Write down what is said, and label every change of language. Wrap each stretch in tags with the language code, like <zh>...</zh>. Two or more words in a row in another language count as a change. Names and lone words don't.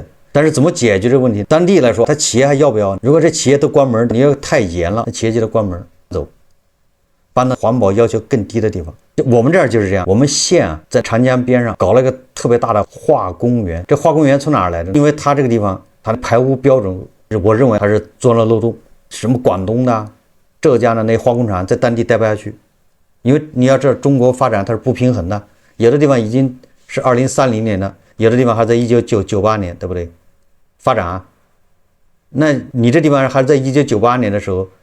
<zh>但是怎麼解決這個問題？當地來說，他企業還要不要？如果這企業都關門，你要太嚴了，那企業就得關門走，搬到環保要求更低的地方。我們這兒就是這樣，我們縣啊在長江邊上搞了一個特別大的化工園。這化工園從哪兒來的？因為它這個地方它的排污標準，我認為它是鑽了漏洞。什麼廣東的、浙江的那化工廠在當地待不下去，因為你要知道中國發展它是不平衡的，有的地方已經是2030年了，有的地方還在1998年，對不對？發展啊，那你這地方還在1998年的時候。</zh>